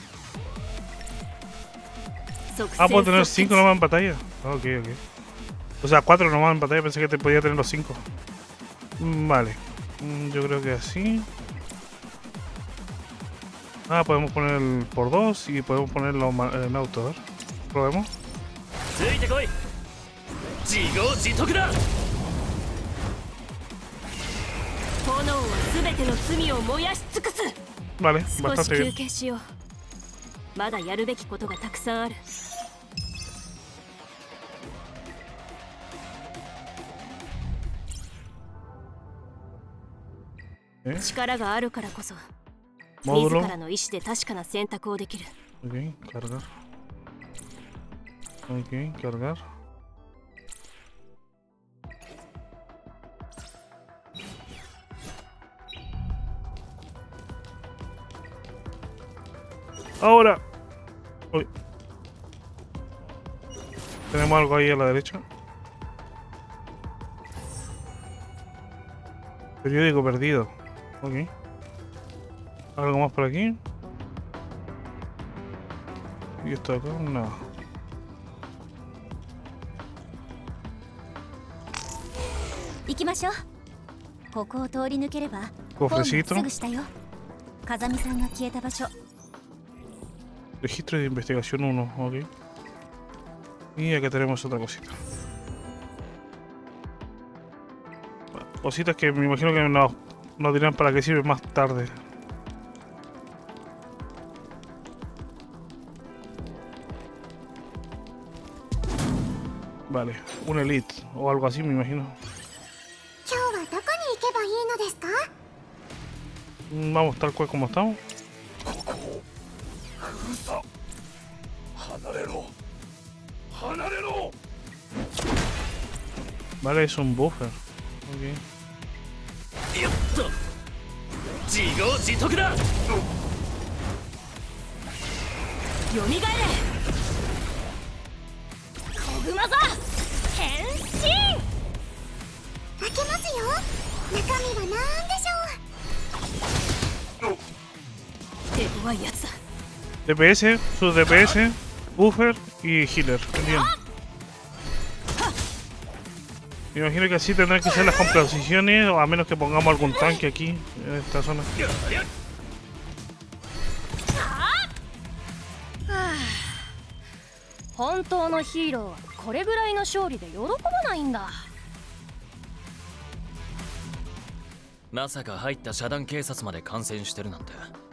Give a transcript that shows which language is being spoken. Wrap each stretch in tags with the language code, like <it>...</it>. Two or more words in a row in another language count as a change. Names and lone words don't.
<es>Ah, puedo tener 5 nomás en batalla. Ok, ok. O sea, 4 nomás en batalla. Pensé que te podía tener los 5. Vale. Yo creo que así. Ah, podemos poner el por 2 y podemos ponerlo en auto. A ver. Probemos.</es> <ja>ついてこい。自業自得だ。炎は全ての罪を燃やし尽くす。</ja> <es>Vale,</es> <ja>少し</ja> <es>bastante</es> <ja>休</ja> <es>bien.</es> <ja>憩しよう。まだやるべきことがたくさんある。 力があるからこそ、自らの意志で確かな選択をできる。</ja> <es>Ok, cargar. Ok, cargar. Ahora. Uy. Tenemos algo ahí a la derecha. Periódico perdido. Ok. Algo más por aquí. Y esto acá, nada. Vamos.</es> <ja>ここを通り抜ければ、</ja> <es>Cofrecito.</es> <ja>すぐ下よ。風見さんが消えた場所。</ja> <es>Registro de investigación 1, ok. Y acá tenemos otra cosita. Cositas que me imagino que nos dirán para qué sirve más tarde. Vale, un elite o algo así me imagino.</es> <ja>今日はどこに行けばいいのですか？</ja> <es>Vamos tal cual como estamos. Vale, es un buffer. Ok.</es> <ja>よっと。自業自得だ。よみがえれ。こぐま座変身。開けますよ。中身は何でしょう？手強いやつだ。</ja> <es>DPS, su DPS, buffer y healer. Bien. Me imagino que así tendrán que ser las composiciones, o a menos que pongamos algún tanque aquí, en esta zona.</es> <ja>本当のヒーローはこれぐらいの勝利で喜ばないんだ。まさか入った遮断警察まで感染してるなんて。</ja>